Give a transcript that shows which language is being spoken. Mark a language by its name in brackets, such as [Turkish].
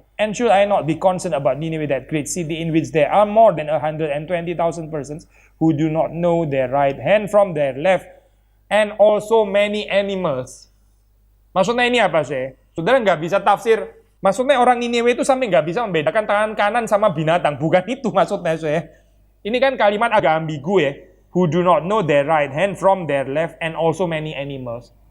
[English] And should I not be concerned about Nineveh, that great city in which there are more than 120,000 persons who do not know their right hand from their left, and also many animals. [Indonesian] Maksudnya ini apa sih? Saudara nggak bisa tafsir. Maksudnya orang Niniwe itu sampai nggak bisa membedakan tangan kanan sama binatang. Bukan itu maksudnya, saya. Ini kan kalimat agak ambigu ya. [English] Who do not know their right hand from their left and also many animals.